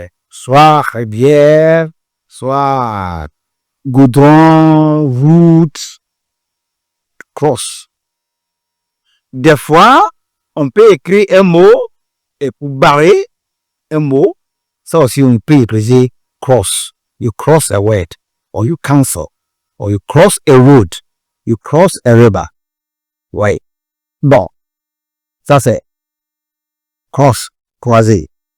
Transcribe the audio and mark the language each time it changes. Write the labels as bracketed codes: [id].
[fr] Soit rivière, soit goudron, route, cross. Des fois, on peut écrire un mot et pour barrer un mot, ça aussi on peut utiliser cross. [en] You cross a word, or you cancel, or you cross a road, you cross a river. [fr] Oui. Bon, ça c'est cross, croiser.